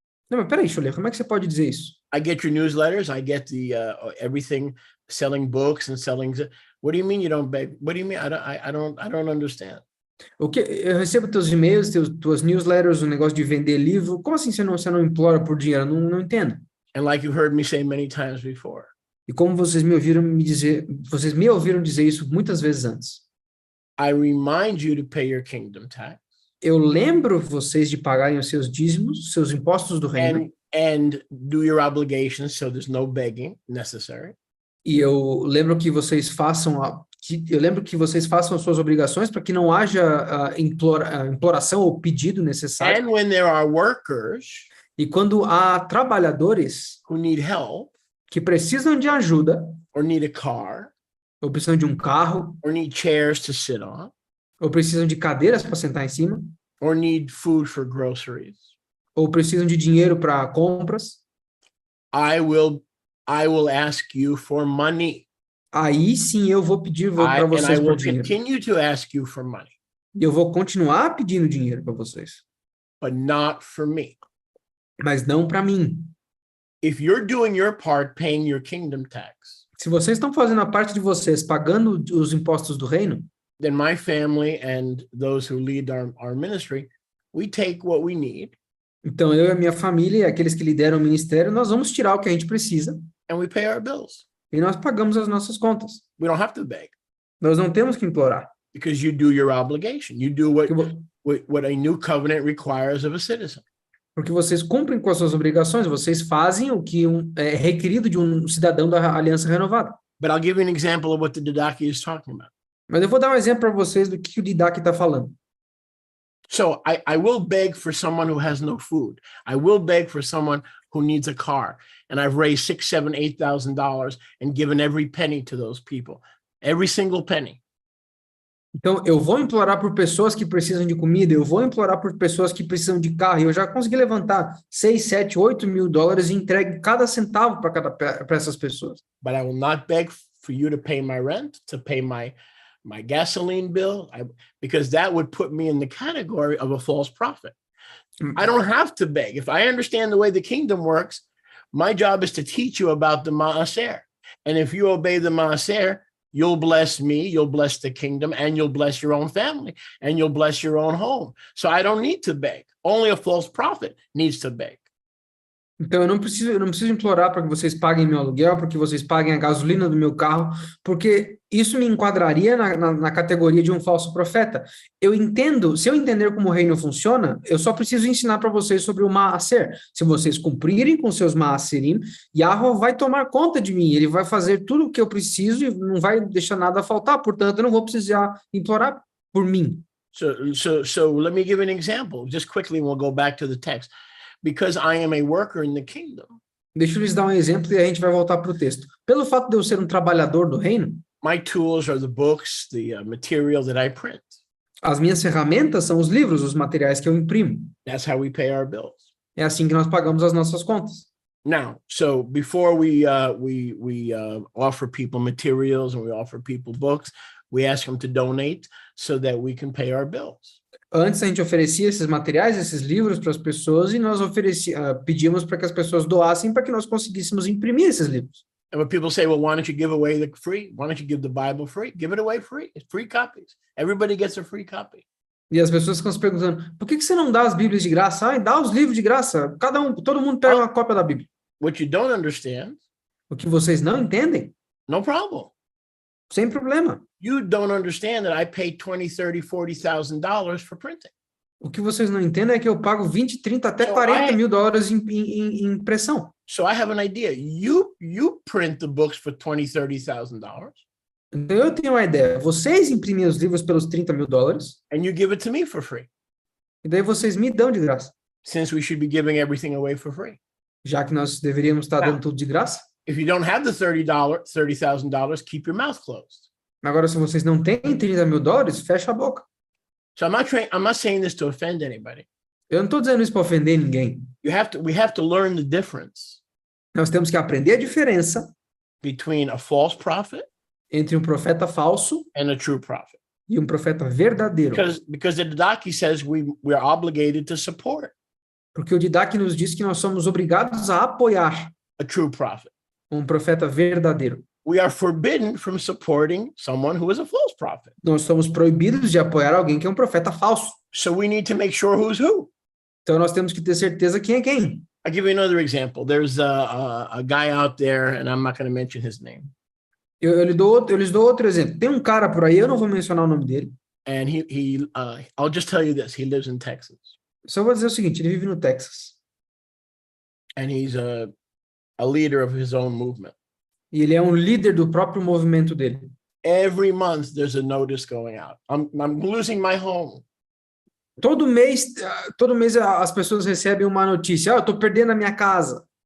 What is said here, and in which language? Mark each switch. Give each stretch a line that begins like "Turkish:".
Portuguese: Não, mas peraí, Shulé, como é que você pode dizer isso?
English: I get your newsletters, I get the everything, selling books and selling. What do you mean you don't beg? What do you mean? I don't understand.
Portuguese: Eu recebo teus e-mails, tuas newsletters, negócio de vender livro. Como assim você não implora por dinheiro? Não entendo.
English: And like you've heard me say many times before,
Portuguese: E como vocês me ouviram dizer isso muitas vezes antes.
English: I remind you to pay your kingdom tax.
Portuguese: Eu lembro vocês de pagarem os seus dízimos, seus impostos do reino.
English: And do your obligations, so there's no begging necessary.
Portuguese: E eu lembro que vocês façam as suas obrigações para que não haja imploração ou pedido necessário.
English: And when there are workers
Portuguese: E quando há trabalhadores
English: who need help
Portuguese: que precisam de ajuda,
English: or need a car
Portuguese: ou precisam de um carro,
English: or need chairs to sit on
Portuguese: ou precisam de cadeiras para sentar em cima,
English: or need food for groceries,
Portuguese: ou precisam de dinheiro para compras,
English: I will ask you for money.
Portuguese: aí sim eu vou pedir para
English: And I
Portuguese: vocês por
English: will
Portuguese: dinheiro.
English: continue to ask you for money,
Portuguese: E eu vou continuar pedindo dinheiro para vocês,
English: but not for me.
Portuguese: mas não para mim.
English: If you're doing your part, paying your kingdom tax,
Portuguese: Se vocês estão fazendo a parte de vocês, pagando os impostos do reino,
English: then my family and those who lead our ministry, we take what we need
Portuguese: então eu e a minha família, e aqueles que lideram o ministério, nós vamos tirar o que a gente precisa
English: and we pay our bills.
Portuguese: e nós pagamos as nossas contas.
English: We don't have to beg
Portuguese: Nós não temos que implorar.
English: because you do your obligation. You do
Portuguese: Que vo-
English: what a new covenant requires of a citizen.
Portuguese: Porque vocês cumprem com as suas obrigações, vocês fazem o que é requerido de um cidadão da Aliança Renovada.
English: But I'll give you an example of what the Didache is talking about.
Portuguese: Mas eu vou dar um exemplo para vocês do que o Didache está falando.
English: So I will beg for someone who has no food. I will beg for someone who needs a car. And I've raised $6,000, $7,000, $8,000 and given every penny to those people. Every single penny.
Portuguese: Então, eu vou implorar por pessoas que precisam de comida, eu vou implorar por pessoas que precisam de carro, e eu já consegui levantar 6, 7, 8 mil dólares e entregue cada centavo para essas pessoas.
English: But I will not beg for you to pay my rent, to pay my gasoline bill, because that would put me in the category of a false prophet. I don't have to beg. If I understand the way the kingdom works, my job is to teach you about the maaser. And if you obey the maaser, you'll bless me, you'll bless the kingdom, and you'll bless your own family, and you'll bless your own home. So I don't need to beg. Only a false prophet needs to beg.
Portuguese: Então, eu não preciso implorar para que vocês paguem meu aluguel, para que vocês paguem a gasolina do meu carro, porque isso me enquadraria na categoria de um falso profeta. Eu entendo, se eu entender como o reino funciona, eu só preciso ensinar para vocês sobre o Maaser. Se vocês cumprirem com seus Maaserim, Yahweh vai tomar conta de mim, ele vai fazer tudo o que eu preciso e não vai deixar nada faltar, portanto, eu não vou precisar implorar por mim.
English: So let me give an example, just quickly, and we'll go back to the text. Because I am a worker in the kingdom.
Portuguese: Deixa eu lhes dar um exemplo e a gente vai voltar para o texto. Pelo fato de eu ser um trabalhador do reino,
English: my tools are the books, the material that I print.
Portuguese: As minhas ferramentas são os livros, os materiais que eu imprimo.
English: That's how we pay our bills.
Portuguese: É assim que nós pagamos as nossas contas.
English: Now, so before we offer people materials and we offer people books, we ask them to donate so that we can pay our bills.
Portuguese: Antes a gente oferecia esses materiais, esses livros para as pessoas e nós pedíamos para que as pessoas doassem para que nós conseguíssemos imprimir esses livros.
English: And when people say, well, why don't you give away the free? Why don't you give the Bible free? Give it away free. It's free copies. Everybody gets a free copy.
Portuguese: E as pessoas ficam se perguntando, por que você não dá as Bíblias de graça? Ah, dá os livros de graça. Todo mundo pega uma cópia da Bíblia.
English: What you don't understand,
Portuguese: o que vocês não entendem,
English: no problem.
Portuguese: Sem problema.
English: You don't understand that I pay $20,000, $30,000, $40,000 for printing.
Portuguese: O que vocês não entendem é que eu pago 20, 30, até $40 mil em impressão.
English: So I have an idea. You print the books for $20,000, $30,000.
Portuguese: Então eu tenho uma ideia. Vocês imprimem os livros pelos $30 mil.
English: And you give it to me for free.
Portuguese: E daí vocês me dão de graça.
English: Since we should be giving everything away for free.
Portuguese: Já que nós deveríamos estar dando tudo de graça.
English: If you don't have the $30,000, keep your mouth closed.
Portuguese: Agora, se vocês não têm $30 mil, fecha a boca.
English: So I'm not saying this to offend anybody.
Portuguese: Eu não estou dizendo isso para ofender ninguém.
English: We have to learn the difference.
Portuguese: Nós temos que aprender a diferença
English: between a false prophet
Portuguese: entre um profeta falso
English: and a true prophet.
Portuguese: E um profeta verdadeiro.
English: Because the Didache says we are obligated to support.
Portuguese: Porque o Didache nos diz que nós somos obrigados a apoiar
English: a true prophet.
Portuguese: Um profeta verdadeiro.
English: We are forbidden from supporting someone who is a false prophet.
Portuguese: Nós somos proibidos de apoiar alguém que é um profeta falso.
English: So we need to make sure who's who.
Portuguese: Então nós temos que ter certeza quem é quem.
English: I'll give you another example. There's a guy out there, and I'm not going to mention his name.
Portuguese: Eu lhes dou outro exemplo. Tem um cara por aí, eu não vou mencionar o nome dele.
English: And I'll just tell you this. He lives in Texas.
Portuguese: Só vou dizer o seguinte, ele vive no Texas.
English: And he's a leader of his own movement.
Portuguese: E ele é um líder do próprio movimento dele.
English: Every month there's a notice going out. I'm losing my home.
Portuguese: Todo mês as pessoas recebem uma notícia. Eu estou perdendo a minha casa.